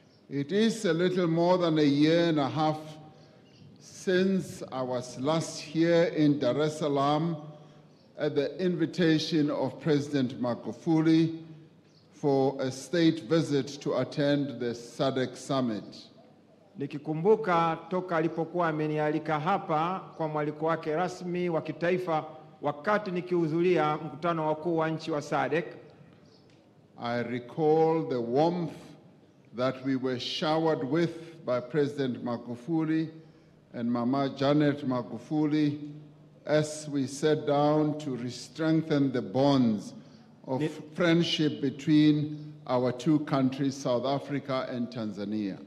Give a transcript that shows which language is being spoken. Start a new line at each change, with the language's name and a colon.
English: It is a little more than a year and a half since I was last here in Dar es Salaam at the invitation of President Magufuli for a state visit to attend the SADC summit.
Swahili: Nikikumbuka toka alipokuwa amenialika hapa kwa mwaliko wake rasmi wa kitaifa wakati nikihudhuria mkutano wakuu wa nchi wa SADC.
English: I recall the warmth that we were showered with by President Magufuli and Mama Janet Magufuli as we sat down to strengthen the bonds of friendship between our two countries, South Africa and Tanzania.